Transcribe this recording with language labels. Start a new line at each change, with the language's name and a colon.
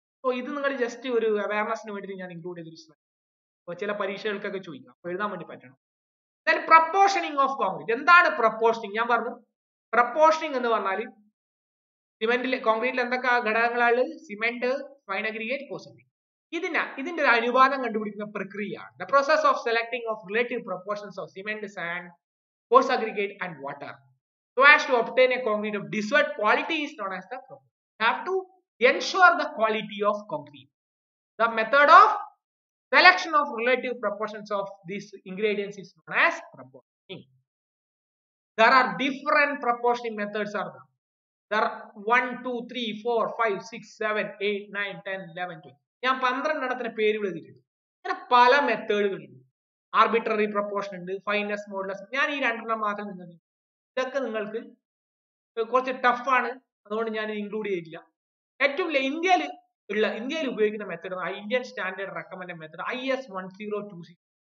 Malayalam: So ഇത് നിങ്ങൾ just ഒരു അവയർനെസ്സിന് വേണ്ടി ഞാൻ ഇൻക്ലൂഡ് ചെയ്തിരിക്കുന്നത്. അപ്പോൾ ചില പരീക്ഷകൾക്കൊക്കെ ചോദിക്കാം, അപ്പോൾ എഴുതാൻ വേണ്ടി പറ്റണം. Then പ്രപ്പോർഷനിങ് of concrete. എന്താണ് പ്രപ്പോർഷനിങ്? ഞാൻ പറഞ്ഞു, പ്രപ്പോർഷനിങ് എന്ന് പറഞ്ഞാൽ സിമെന്റിൽ, കോൺക്രീറ്റിൽ എന്തൊക്കെ ഘടകങ്ങളാണ്? Cement, fine aggregate, coarse aggregate. ഇതിന്റെ ഒരു അനുപാതം കണ്ടുപിടിക്കുന്ന പ്രക്രിയയാണ്
English: the process of selecting of relative proportions of cement, sand, coarse aggregate and water so as to obtain a concrete of desired quality is known as the proportion. You have to ensure the quality of concrete. The method of selection of relative proportions of these ingredients is known as proportioning. There are different proportioning methods are there. There are 1, 2, 3, 4, 5, 6, 7, 8, 9, 10, 11, 12.
Malayalam: ഞാൻ 12 എണ്ണത്തിന് പേരുകൾ എഴുതിയിട്ടുണ്ട്. അങ്ങനെ പല മെത്തേഡുകളുണ്ട്. Arbitrary proportion ഉണ്ട്, ഫൈനസ്, modulus. ഞാൻ ഈ രണ്ടെണ്ണം മാത്രം നിങ്ങൾക്ക് ഇതൊക്കെ നിങ്ങൾക്ക് കുറച്ച് ടഫാണ്, അതുകൊണ്ട് ഞാൻ ഇൻക്ലൂഡ് ചെയ്തിട്ടില്ല. ഏറ്റവും ഇന്ത്യയിൽ ഉപയോഗിക്കുന്ന method Indian standard recommend method IS 1026.